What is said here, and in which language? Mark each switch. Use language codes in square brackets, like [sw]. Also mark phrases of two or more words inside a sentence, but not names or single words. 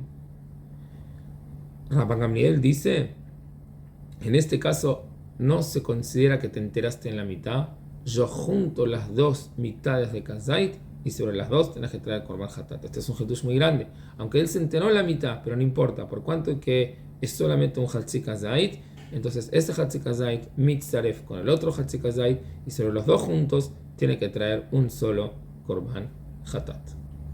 [es] Rabban Gamliel dice, en este caso no se considera que te enteraste en la mitad. Yo junto las dos mitades de kazait y sobre las dos tenés que traer [he] קרבן חטאת. [es] Este es un hidush muy grande. Aunque él se enteró en la mitad, pero no importa, por cuanto que es solamente un [he] חצי כזית, [es] entonces ese [he] חצי כזית מצטרף [es] con el otro [he] חצי כזית [es] y sobre los dos juntos tiene que traer un solo [he] קרבן חטאת.